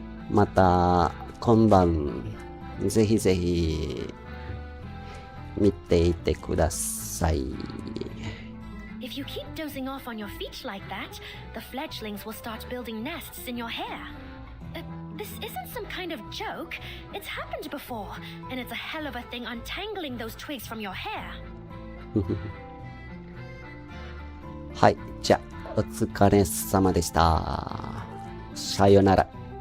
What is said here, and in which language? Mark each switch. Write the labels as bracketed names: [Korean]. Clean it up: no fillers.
[Japanese] また、今晩、ぜひぜひ、見ていてください。 [English] If you keep dozing off on your feet like that, the fledglings will start building nests in your hair. This isn't some kind of joke. It's happened before, and it's a hell of a thing untangling those twigs from your hair. [Japanese] はい、じゃあ、お疲れ様でした。さよなら。